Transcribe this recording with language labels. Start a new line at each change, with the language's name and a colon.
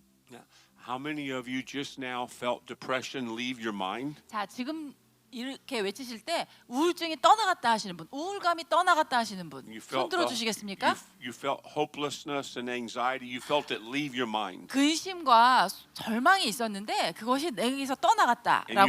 English: Now, how many of you just now felt depression leave your mind?
Korean: 자, 지금 이렇게 외치실 때 우울증이 떠나갔다 하시는 분, 우울감이 떠나갔다 하시는 분,
English: You
Korean: 손 들어 주시겠습니까?
English: you felt hopelessness and anxiety. You felt it leave your mind.
Korean: 근심과 절망이 있었는데 그것이 내게서 떠나갔다라고